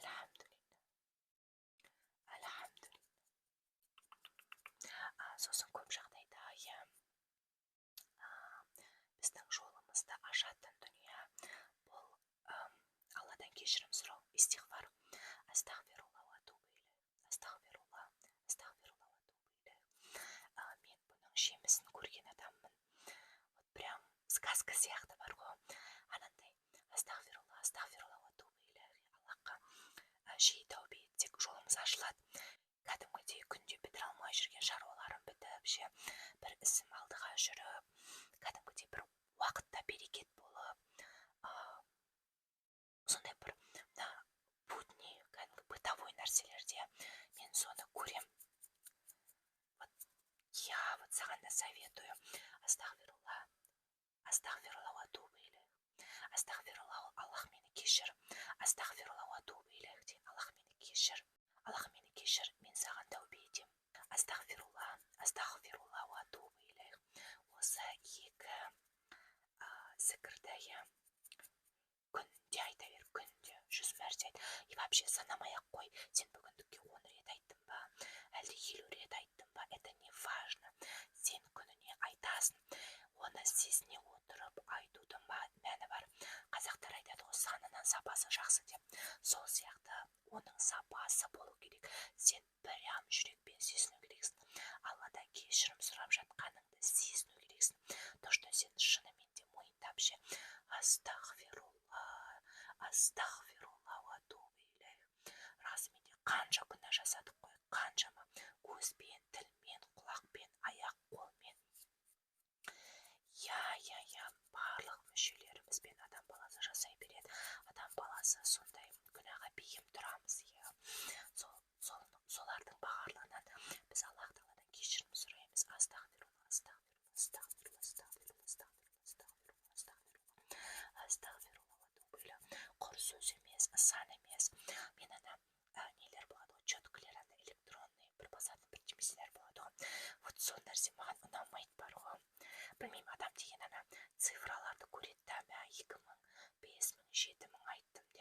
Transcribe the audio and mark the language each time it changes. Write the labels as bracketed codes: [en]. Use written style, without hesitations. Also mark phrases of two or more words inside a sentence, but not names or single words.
[ar] الحمد لله. [kk] сосын көп жағдайда біздің жолымызды ашатын дүние бұл алладан кешірім сұрау, истиғфар. [ar] أستغفر الله وأتوب إليه. أستغفر الله، أستغفر الله وأتوب إليه. [kk] Мен бұның жемісін көрген адаммын. [ru] Вот прям сказка [kk] сияқты бар ғой. [ar] Анандай أستغفر الله، أستغفر الله وأتوب إليه. [kk] Аллахқа жиі тәубе етсек жолымыз ашылады. Кәдімгідей күнде бітіре алмай жүрген шаруаларым бітіп, бір ісім алдыға жүріп, кәдімгідей бір уақытта берекет болып, сондай бір будни, кәдімгі бытовой нәрселерде мен соны көрем. Вот саған да советую. [ar] أستغفر الله، أستغفر الله وأتوب إليه. [kk] Астағфирулла, Аллах мені кешір. [ar] أستغفر الله وأتوب إليه [kk] дейін. Аллах мені кешір. Аллах мені кешір, мен саған тәубе етем. [ar] أستغفر الله، أستغفر الله وأتوب إليه. [kk] Осы екі зікірді күнде айта бер, күнде 100 мәрте айт. [ru] И вообще [kk] санамай-ақ қой, сен бүгіндікке 10 рет айттың ба, әлде 50 рет айттың ба, [ru] это не важно. [kk] Сен күніне айтасың. Оны сезіне отырып айтудың мәні бар. Қазақтар айтады ғой, санынан сапасы жақсы деп. Сол сияқты оның сапасы болу керек. Сен прям жүрекпен сезіну керексің. Алладан кешірім сұрап жатқаныңды сезіну керексің. [ru] То, что [kk] сен шынымен де мойындап [ar] أستغفر الله، أستغفر الله وأتوب إليه. [kk] Расымен де қанша күнә жасадық қой, қаншама көзбен, тілмен, құлақпен, аяқ қолмен. Барлық мүшелерімізбен адам баласы жасай береді. Адам баласы сондай күнәға бейім тұрамыз. Солардың барлығынан біз Аллах Тағаладан кешірім сұраймыз. [ar] أستغفر الله، أستغفر الله، أستغفر الله، أستغفر الله، أستغفر الله، أستغفر الله وأتوب إليه. [kk] Құр сөз емес, сан емес. Мен нелер болады ғой, четкілер, электронный бір басатын бірдемеселер болады ғой. Вот сол нәрсе маған ұнамайды бар ғой. Білмеймін, адам деген цифраларды көреді да, 2000, 5000, 7000 айттым деп.